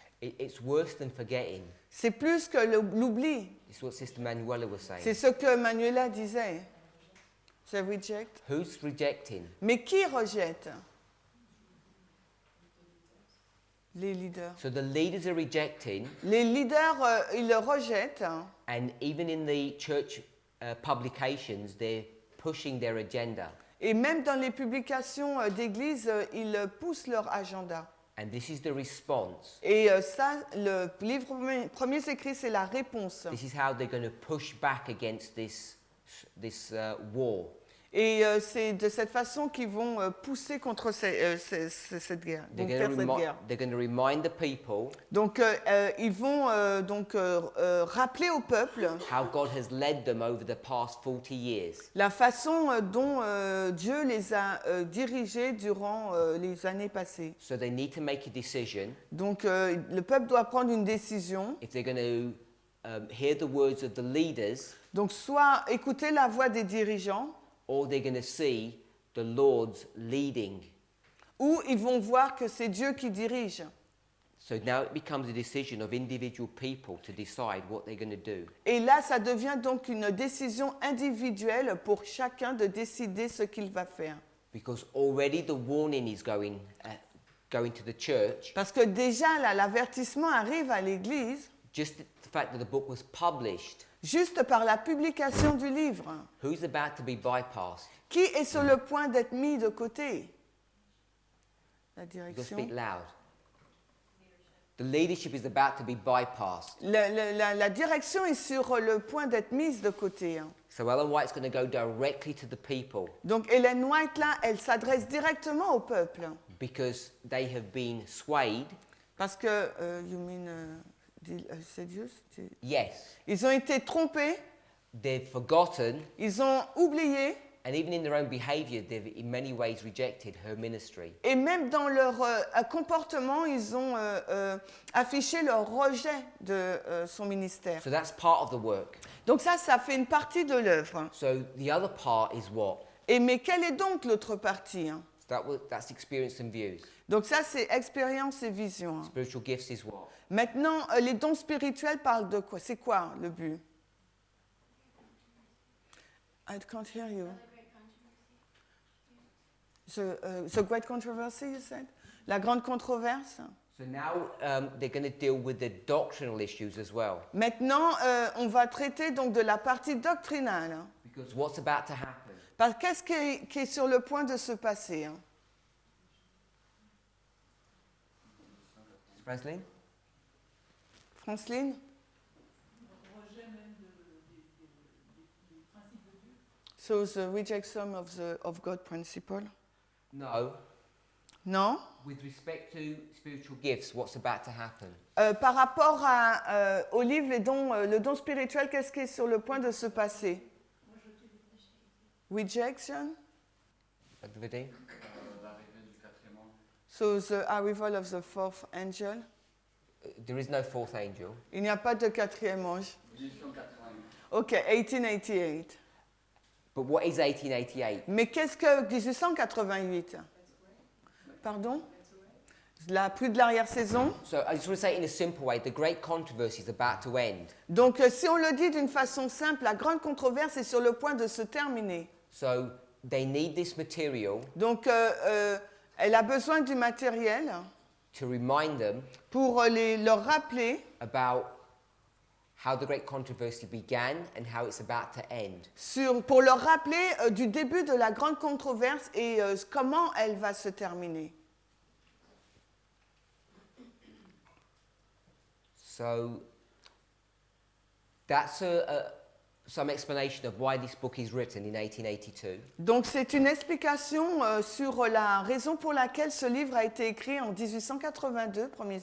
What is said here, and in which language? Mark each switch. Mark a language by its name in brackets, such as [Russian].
[English] it's worse than forgetting. [French] C'est plus que l'oubli. [English] It's what Sister Manuela was [French] C'est [English] saying. [French] ce que Manuela disait. [English] They reject. Who's rejecting? [French] Mais qui rejette? Les leaders. [English] So the leaders are rejecting, [French] Les leaders, ils le rejettent. [English] and even in the church publications, they're pushing their agenda. [French] Et même dans les publications d'église, ils poussent leur agenda. [English] And this is the response. [French] Et ça, le livre Premiers écrits, c'est la réponse. [English] This is how they're going to push back against this war. [French] Et c'est de cette façon qu'ils vont pousser contre cette guerre. [English] They're [French] Donc, faire cette guerre. [English] going to remind the people [French] Donc, ils vont rappeler au peuple [English] how God has led them over the past 40 years. [French] la façon dont Dieu les a dirigés durant les années passées. [English] So they need to make a decision [French] Donc, le peuple doit prendre une décision. [English] if they're going to hear the words of the leaders, [French] Donc, soit écouter la voix des dirigeants, [English] or they're going to see the Lord's leading. [French] ou ils vont voir que c'est Dieu qui dirige. [English] So now it becomes a decision of individual people to decide what they're going to do. [French] Et là, ça devient donc une décision individuelle pour chacun de décider ce qu'il va faire. [English] Because already the warning is going to the church. [French] Parce que déjà, là, l'avertissement arrive à l'Église [English] Just the fact that the book was published, [French] juste par la publication du livre. [English] who's about to be bypassed? [French] Qui est sur le point d'être mis de côté? La [English] You've got to [French] direction. [English] speak loud. The leadership is about to be bypassed. [French] La direction est sur le point d'être mise de côté. [English] So Ellen White's going to go directly to the people [French] Donc Ellen White, là, elle s'adresse directement au peuple. [English] because they have been swayed [French] Parce que, [English] you mean [French] c'est Dieu, [English] Yes. [French] ils ont été trompés, [English] They've forgotten, [French] ils ont oublié, [English] and even in their own behavior, they've in many ways rejected her ministry. [French] et même dans leur comportement, ils ont affiché leur rejet de son ministère. [English] So that's part of the work. [French] Donc ça fait une partie de l'œuvre. [English] So the other part is what? [French] Mais quelle est donc l'autre partie, hein? [English] That's experience and views. [French] Donc ça, c'est expérience et vision, hein. [English] Spiritual gifts is what? [French] Maintenant, les dons spirituels parlent de quoi? C'est quoi le but? [English] I can't hear you. The great controversy, you said? [French] La grande controverse? [English] So now they're going to deal with the doctrinal issues as well. [French] Maintenant, on va traiter donc de la partie doctrinale, hein. [English] Because what's about to happen? [French] Parce qu'est-ce qui est sur le point de se passer, hein? Franceline? Franceline? Rejet même des principes de Dieu. [English] So the rejection of God principle? No. [French] Non? [English] With respect to spiritual gifts, what's about to happen? [French] Par rapport au livre, le don spirituel, qu'est-ce qui est sur le point de se passer? [English] Rejection? What do we do? [French] L'arrivée du quatrième ange. [English] So the arrival of the fourth angel? There is no fourth angel. [French] Il n'y a pas de quatrième ange. 1888. Ok, 1888. [English] But what is 1888? [French] Mais qu'est-ce que 1888? Pardon? Plus de l'arrière-saison. [English] So I just want to say it in a simple way, the great controversy is about to end. [French] Donc si on le dit d'une façon simple, la grande controverse est sur le point de se terminer. [English] So they need this material [French] Donc elle a besoin du matériel [English] to remind them [French] pour leur rappeler [English] about how the great controversy began and how it's about to end. [French] pour leur rappeler du début de la grande controverse et comment elle va se terminer. [English] So that's some explanation of why this book is written in 1882. [French] Donc c'est une explication sur la raison pour laquelle ce livre a été écrit en 1882, premiers